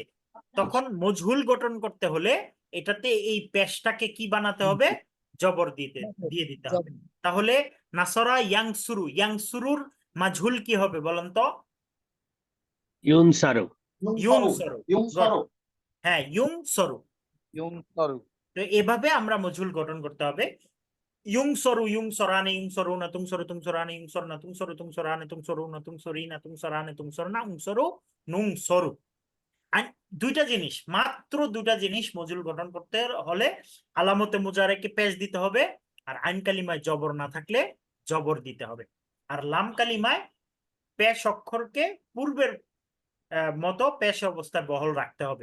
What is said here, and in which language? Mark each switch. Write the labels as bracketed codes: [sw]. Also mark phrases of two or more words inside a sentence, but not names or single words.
[bn] তখন মজহুল গঠন করতে হলে এটাতে এই পেশটাকে কি বানাতে হবে, জবর দিয়ে দিতে হবে। তাহলে [ar] نصر ينصر, [bn] ইয়াংসুরুর মাজহুল কি হবে বলেন তো, ইউনসারু ইউনসরু। ইউনসারু। হ্যাঁ, ইউনসরু। ইউনসারু। তো এভাবে আমরা মজহুল গঠন করতে হবে। [ar] ينصر ينصران ينصرون تنصر تنصران ينصرن تنصر تنصران تنصرون تنصرين تنصران تنصرن أنصر ننصر. [bn] দুইটা জিনিস, মাত্র দুইটা জিনিস মজুল গঠন করতে হলে আলামতে মুজারেকে পেশ দিতে হবে, আর আইন কালিমায় জবর না থাকলে জবর দিতে হবে। আর লাম কালিমায় পেশ অক্ষরকে পূর্বের মতো পেশ অবস্থায় বহাল রাখতে হবে।